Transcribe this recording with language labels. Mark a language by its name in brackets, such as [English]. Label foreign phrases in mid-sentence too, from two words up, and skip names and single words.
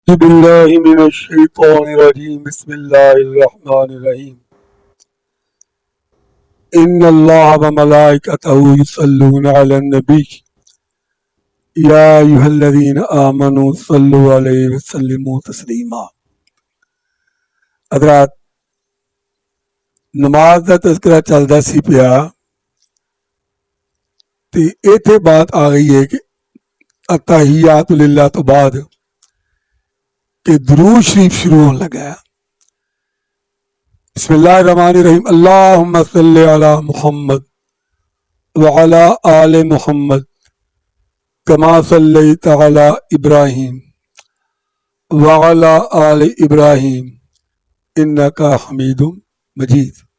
[Arabic] أعوذ بالله من الشيطان الرجيم بسم الله الرحمن الرحيم إن الله وملائكته يصلون على النبي يا أيها الذين آمنوا صلوا عليه وسلموا تسليما حضرات [Punjabi] نماز دا تذکرہ چلدا سی پیا تے ایتھے بات آ گئی ہے کہ [Arabic] التحیات للہ [Punjabi] تو بعد کہ درود شریف شروع ہونے لگا ہے. [Arabic] بسم اللہ الرحمن الرحیم اللہم صلی علی محمد وعلی آل محمد کما صلیت علی ابراہیم وعلی آل ابراہیم انکا حمید مجید.